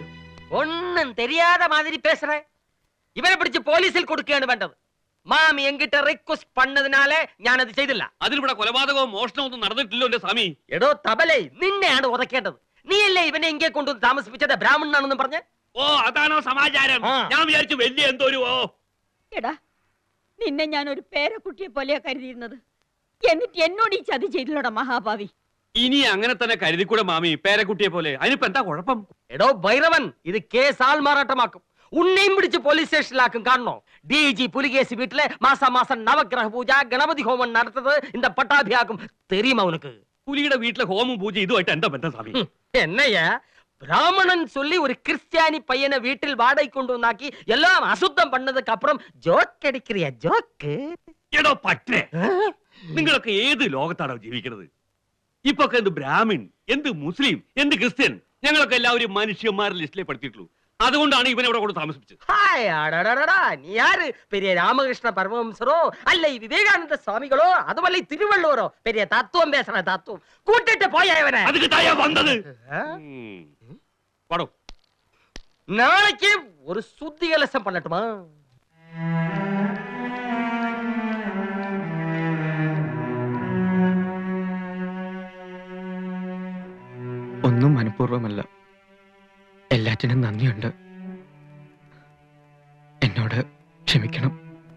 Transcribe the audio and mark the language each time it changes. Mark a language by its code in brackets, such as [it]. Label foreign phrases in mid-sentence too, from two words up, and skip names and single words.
[ta] ഒന്നും தெரியாத மாதிரி பேசுறேன். [ml] ഇവനെ പിടിച്ച് പോലീസിൽ കൊടുക്കുകയാണ് വേണ്ടത്. മാമി [ta] எங்கிட்ட ரிக்வெஸ்ட் பண்ணதினாலே [ml] ഞാനത് ചെയ്തില്ല. അതിലിവിടെ കൊലപാതകവും മോഷണവും ഒന്നും നടന്നിട്ടില്ലോ എന്റെ സ്വാമി. എടോ തബലേ, നിന്നെയാണ് ഉറക്കേണ്ടത്. നീയല്ലേ ഇവനെ എங்கே കൊണ്ടുവന്ന് താമസിപ്പിച്ചത് ബ്രാഹ്മണനാണെന്നും പറഞ്ഞ്? ഓ, അതാണോ സമാചാരം? ഞാൻ വിചാരിച്ചു വലിയ എന്തോ ഒരു എടാ, നിന്നെ ഞാൻ ഒരു പേരക്കുട്ടിയെ പോലെയാ കരുതിയിരുന്നത്. എന്നിട്ട് എന്നോട് ഈ ചതി ചെയ്തില്ലടാ മഹാഭാവി. ഇനി അങ്ങനെ തന്നെ കരുതിക്കൂടെ മാമി, പേരക്കുട്ടിയെ പോലെ. അതിനിപ്പോ എന്താ കുഴപ്പം? എടോ ഭൈരവൻ, ഇത് കേസ് ആൾമാറാട്ടമാക്കും. ഉന്നെയും പിടിച്ച് പോലീസ് സ്റ്റേഷനിലാക്കും കാണണോ? DG പുലികേസി വീട്ടിലെ മാസം നവഗ്രഹ പൂജ ഗണപതി ഹോമം നടത്തത് [ta] இந்த பட்டாபியாக்கும் தெரியுமா உனக்கு? [ml] പുലിയുടെ വീട്ടിലെ ഹോമം പൂജ ഇതുമായിട്ട് എന്താ ബന്ധം സ്വാമി? [ta] என்னையா பிராமணன் சொல்லி ஒரு கிறிஸ்டியானி பையனை வீட்டில் வாடகை கொண்டு வந்தாக்கி எல்லாம் அசுத்தம் பண்ணதுக்கு அப்புறம் ஜோக் அடிக்கிறியா ஜோக்கு? [ml] എടോ പറ്റേ, നിങ്ങളൊക്കെ ഏത് ലോകത്താണോ ജീവിക്കുന്നത്? ഇപ്പൊ എന്ത് ബ്രാഹ്മിൻ, എന്ത് മുസ്ലിം, എന്ത് ക്രിസ്ത്യൻ, ഞങ്ങളൊക്കെ എല്ലാവരും മനുഷ്യന്മാരുടെ ലിസ്റ്റിലേ പെടുത്തിയിട്ടുള്ളൂ. അതുകൊണ്ടാണ് ഇവനെ ഇവിടെ കൊണ്ട് താമസിപ്പിച്ചത്. [ta] ஹாய் அடடடடா, நீ யாரு? பெரிய ராமகிருஷ்ண பரமஹம்சரோ அல்ல விவேகானந்த சுவாமிகளோ அதுவல்ல திருவள்ளுவரோ? பெரிய தத்துவம் பேசுற தத்துவம். கூட்டிட்டு போய் இவனை. அதுக்கு தாயா வந்தது. வாடோ. நாளைக்கு ஒரு சுத்தி கலசம் பண்ணட்டுமா? [ml] ഒന്നും മനഃപൂർവ്വമല്ല, എല്ലാറ്റിനും നന്ദിയുണ്ട്. എന്നോട് ക്ഷമിക്കണം.